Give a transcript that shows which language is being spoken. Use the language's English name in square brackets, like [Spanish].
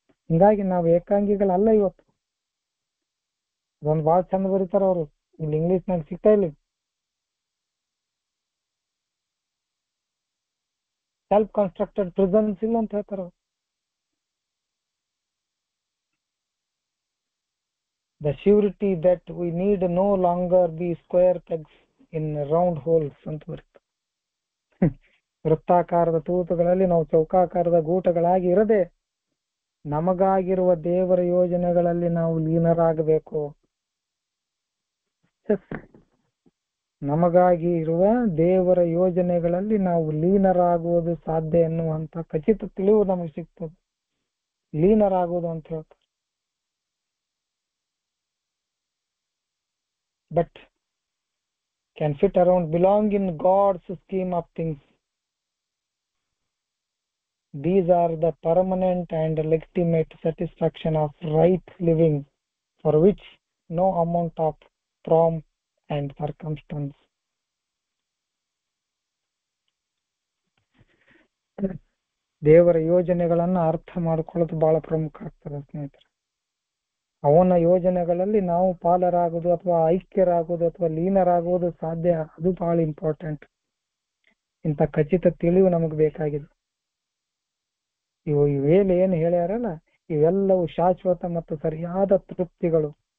[Kannada] ಹಿಂಗಾಗಿ ನಾವು ಏಕಾಂಗಿಗಳಲ್ಲ. ಇವತ್ತು ಅದೊಂದು ಬಹಳ ಚಂದ ಬರೀತಾರ ಅವರು, ಇಲ್ಲಿ ಇಂಗ್ಲಿಷ್ ನಾಗ ಸಿಗ್ತಾ ಇಲ್ಲ. [English] self constructed prisons [Kannada] ಇಲ್ಲ ಅಂತ ಹೇಳ್ತಾರ. [English] The surety that we need no longer be square pegs in round holes [Kannada] ಅಂತ ಬರುತ್ತೆ. ವೃತ್ತಾಕಾರದ ತೂತುಗಳಲ್ಲಿ ನಾವು ಚೌಕಾಕಾರದ ಗೂಟಗಳಾಗಿ ಇರದೆ ನಮಗಾಗಿರುವ ದೇವರ ಯೋಜನೆಗಳಲ್ಲಿ ನಾವು ಲೀನರಾಗಬೇಕು. ನಮಗಾಗಿ ಇರುವ ದೇವರ ಯೋಜನೆಗಳಲ್ಲಿ ನಾವು ಲೀನರಾಗುವುದು ಸಾಧ್ಯ ಎನ್ನುವಂತ ಖಚಿತ ತಿಳಿವು ನಮಗೆ ಸಿಗ್ತದೆ. ಲೀನರಾಗುವುದು ಅಂತ ಹೇಳ್ತಾರೆ. [English] but can fit around, belong in God's scheme of things. These are the permanent and legitimate satisfaction of right living, for which no amount of pomp and circumstance. [Kannada] ದೇವರ ಯೋಜನೆಗಳನ್ನ ಅರ್ಥ ಮಾಡ್ಕೊಳ್ಳೋದು ಬಹಳ ಪ್ರಮುಖ ಆಗ್ತದೆ ಸ್ನೇಹಿತರೆ. ಅವನ ಯೋಜನೆಗಳಲ್ಲಿ ನಾವು ಪಾಲರಾಗುವುದು ಅಥವಾ ಐಕ್ಯರಾಗುವುದು ಅಥವಾ ಲೀನರಾಗುವುದು ಸಾಧ್ಯ, ಅದು ಬಹಳ ಇಂಪಾರ್ಟೆಂಟ್. ಇಂಥ ಖಚಿತ ತಿಳಿವು ನಮಗೆ ಬೇಕಾಗಿದೆ. ಇವೇನು ಏನು ಹೇಳ್ಯಾರಲ್ಲ, ಇವೆಲ್ಲವೂ ಶಾಶ್ವತ ಮತ್ತು ಸರಿಯಾದ ತೃಪ್ತಿಗಳು.